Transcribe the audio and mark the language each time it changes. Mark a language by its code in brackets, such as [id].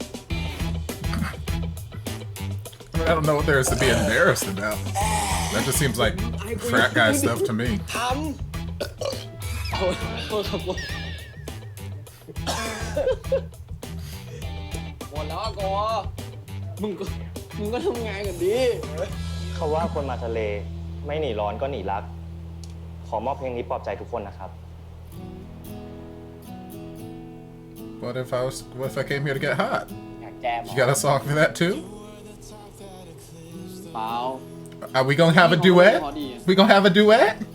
[en] I mean, I don't know what there is to be embarrassed about. That just seems like frat guy stuff to me. [th] ท ำโทษครับหมดแล้วอะกอมึงก็ทำงานกันดี เขาว่าคนมาทะเลไม่หนีร้อนก็หนีรัก ขอมอบเพลงนี้ปลอบใจทุกคนนะครับ [en] What if I came here to get hot? [th] อยากแจมเหร [en] You got a song for that too? [th] เปล่า [en] Are we gonna have a duet? We gonna have a duet?